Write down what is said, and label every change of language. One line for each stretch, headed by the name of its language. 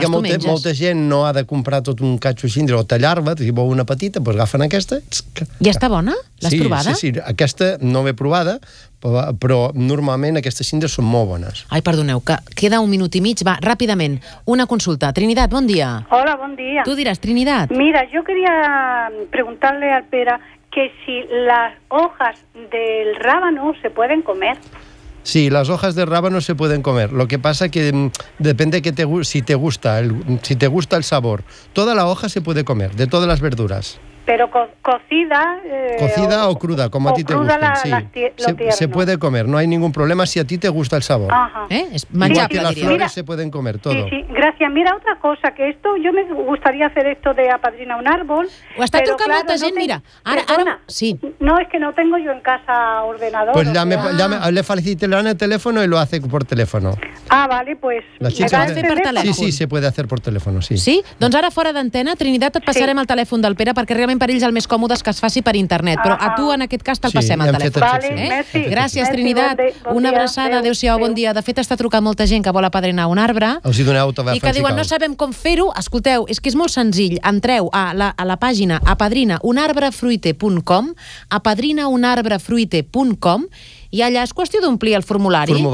Catalan: perquè molta gent no ha de comprar tot un catxo síndria o tallar-la, si vol una petita, doncs agafen aquesta... I està bona? L'has provada? Sí, aquesta no l'he provada, però normalment aquestes síndries són molt bones. Ai, perdoneu, que queda un minut i mig. Va, ràpidament, una consulta. Trinidad, bon dia. Hola, bon dia. Tu diràs, Trinidad.
Spanish: Mira, yo quería preguntarle al Pere que si las hojas del rábano se pueden comer. Sí, las hojas de rábano se pueden comer. Lo que pasa que depende si te gusta el sabor. Toda la hoja se puede comer, de todas las verduras. pero cocida... Cocida o cruda, como a ti te gusta. Sí. Se puede comer, no hay ningún problema si a ti te gusta el sabor. Ajá. Es manchable, las flores se pueden comer, todo. Sí, gracias. Mira, otra cosa, que esto, yo me gustaría hacer esto de apadrinar un árbol.
Catalan: Ho està trucant molta gent, mira. Ara, sí.
Spanish: No, es que no tengo yo en casa ordenador. Pues le facilitarán el teléfono y lo hace por teléfono. Ah, vale, pues... Sí, se puede hacer por teléfono, sí. Sí?
Catalan: Doncs ara fora d'antena, Trinitat, et passarem el telèfon del Pere, perquè realment per ells el més còmode és que es faci per internet, però a tu en aquest cas te'l passem el telèfon.
Spanish: Vale,
Catalan: gràcies, Trinitat. Una abraçada, adéu-siau, bon dia. De fet, està trucant molta gent que vol apadrinar un arbre i que diuen, no sabem com fer-ho. Escolteu, és que és molt senzill. Entreu a la pàgina apadrinaunarbrefruite.com, apadrinaunarbrefruite.com, i allà és qüestió d'omplir el formulari.